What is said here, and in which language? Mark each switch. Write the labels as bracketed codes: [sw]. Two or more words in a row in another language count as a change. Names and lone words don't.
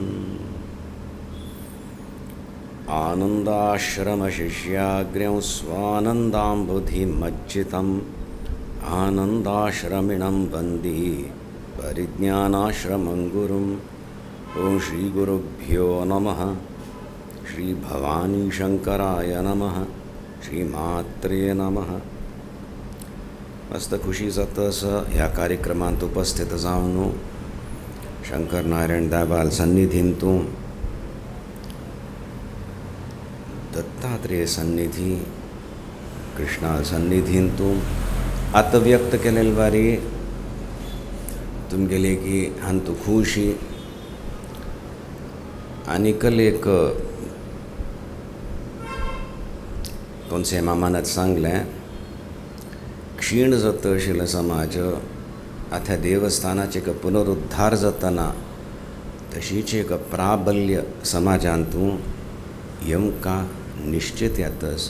[sa] आनन्दाश्रमशिष्याग्र्यं स्वानन्दाम्बुधिमज्जितम् आनन्दाश्रमिणं वन्दे परिज्ञानाश्रमं गुरुं। ॐ श्रीगुरुभ्यो नमः। श्री भवानी शंकराय नमः। श्रीमात्रे नमः। [kok] मस्त खुशी जातस ह्या कार्यक्रमांत उपस्थित जावन शंकर नारायण दाबाल सन्निधींतूं दत्तात्रेय सन्निधी कृष्णा सन्निधींतूं आत्मव्यक्त केलेले वारी तुमगेले की हांतू खुशी आनीकल एक कोणसे मामानच सांगलें क्षीण जाता आशिल्लो समाज आतां देवस्थानाचें एक पुनरुद्धार जातना तशीच एक प्राबल्य समाजांतूं येवंका निश्चित येता आसा।